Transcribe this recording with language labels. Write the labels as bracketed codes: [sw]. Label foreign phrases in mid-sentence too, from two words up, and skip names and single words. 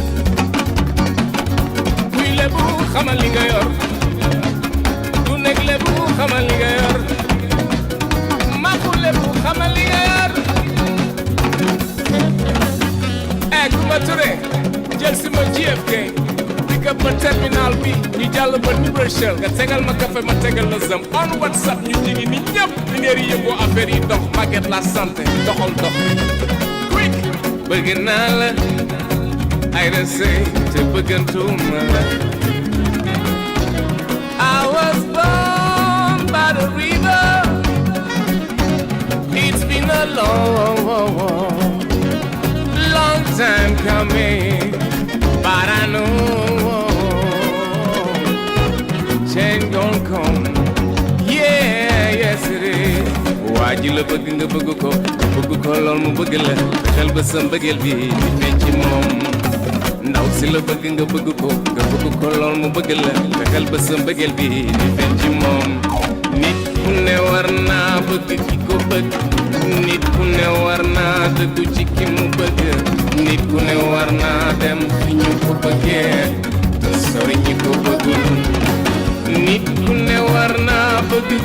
[wo] kuy lépp xamal li nga yor nekk lébu xamal li nga yor maaku lébu xamal li nga yor Kumba Touré jël si ma JFK [en] pick up [wo] ma terminal bi ñu jàll ba New Rochelle nga tegal ma café ma tegal la zam [en] on WhatsApp [wo] ñu jigi ni ñëpp li neer yi yëngoo affaire yi dox Maguette la santé doxal dox quick bëgg naa la ay resey te bëggantuma la [en] I was born by the river. It's been a long time coming, but I know change gon' come. Yeah, yes it is. [wo] waa ji la bëgg nga bëgg ko lool mu bëgg la xel ba sa mbëggeel bi di feeñ ci moom ndaw si la bëgg nga bëgg ko lool mu bëgg la fexeel ba sa mbëggeel bi di feeñ ci moom nit ku ne war naa bëgg ki ko bëgg nit ku ne war naa dëggu ci ki mu bëgg nit ku ne war naa dem fi ñu ko bëggee te sori ñi ko bëggul nit ku ne war naa bëgg